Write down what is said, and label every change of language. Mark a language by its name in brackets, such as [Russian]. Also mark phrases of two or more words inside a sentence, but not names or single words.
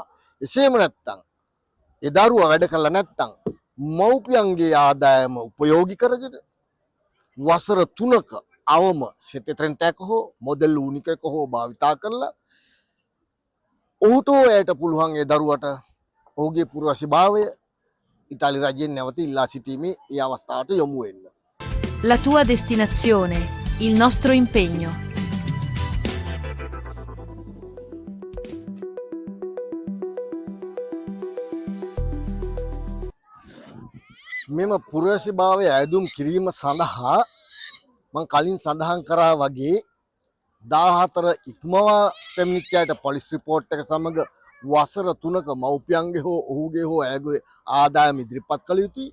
[Sinhala] එසේම නැත්නම් ඒ දරුවා වැඩ කළා නැත්නම් මව්පියන්ගේ ආදායම උපයෝගී කරගෙන වසර 3ක අවම සෙටෙට්‍රෙන්ට් එක හෝ [Italian] modello unico [Sinhala] එක හෝ භාවිතා කරලා ඔහුට එයට පුළුවන් ඒ දරුවට ඔහුගේ පුරවැසිභාවය ඉතාලි රජයෙන් නැවත ඉල්ලා සිටීමේ ඒ අවස්ථාවට යොමු වෙන්න. [Italian] La tua destinazione, il nostro impegno. [Sinhala] මෙම පුරවැසිභාවය ඇදුම් කිරීම සඳහා මම කලින් සඳහන් කරා වගේ 14 ඉක්මවා පැමිණිච්ච අයට [English] police report [Sinhala] එක සමග වසර 3ක මව්පියන්ගේ හෝ ඔහුගේ හෝ ඇයගේ ආදායම ඉදිරිපත් කළ යුතුයි.